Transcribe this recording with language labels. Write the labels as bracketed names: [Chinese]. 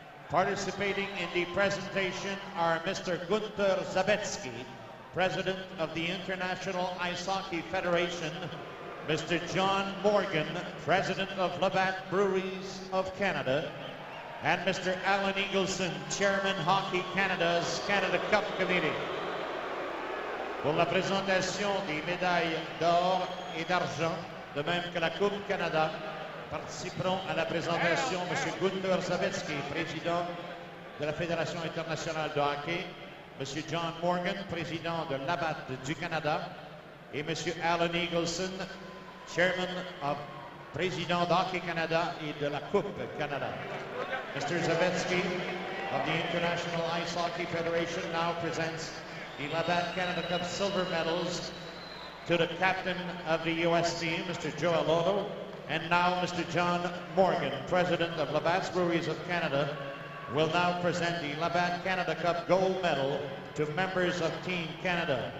[English] Participating in the presentation are Mr. Gunther Zabetsky, President of the International Ice Hockey Federation, Mr. John Morgan, President of Labatt Breweries of Canada, and Mr. Alan Eagleson, Chairman Hockey Canada's Canada Cup Committee. [French] Pour la présentation des médailles d'or et d'argent, de même que la Coupe Canada, participeront à la présentation M. Gunther Zabetsky, président de la Fédération internationale de hockey, M. John Morgan, président de Labatt du Canada, et M. Alan Eagleson, chairman of président d'Hockey Canada et de la Coupe Canada. [English] Mr. Zabetsky of the International Ice Hockey Federation now presents the Labatt Canada Cup silver medals to the captain of the U.S. team, Mr. Joe Aloto, and now Mr. John Morgan, president of Labatt's Breweries of Canada, will now present the Labatt Canada Cup gold medal to members of Team Canada.